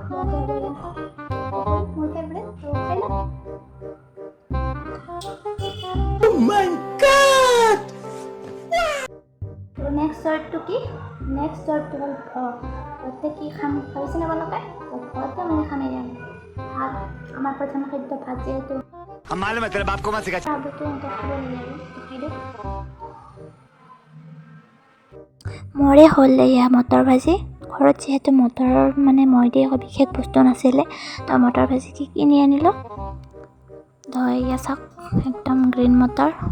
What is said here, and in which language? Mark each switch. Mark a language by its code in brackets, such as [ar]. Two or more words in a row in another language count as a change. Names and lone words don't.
[as] মোৰ ফেভৰেট খাই লওঁ তো [en] next word [as] কি [en] next word [as] হ'ল ঘৰতে কি খাম ভাবিছেনে আপোনালোকে ঘৰতে মানে খামেই ভাত আমাৰ প্ৰধান খাদ্য ভাত যিহেতু [hi] हम मालूम है तेरे बाप को मत सिखा [as] আগতে এনেকৈ খাব লাগে আৰু খাই দিওঁ মোৰে হ'ল এয়া মটৰ ভাজি ঘৰত যিহেতু মটৰৰ মানে মই দি একো বিশেষ বস্তু নাছিলে তো মটৰ ভাজি কিনি আনিলোঁ তো এয়া চাওক একদম গ্ৰীণ মটৰ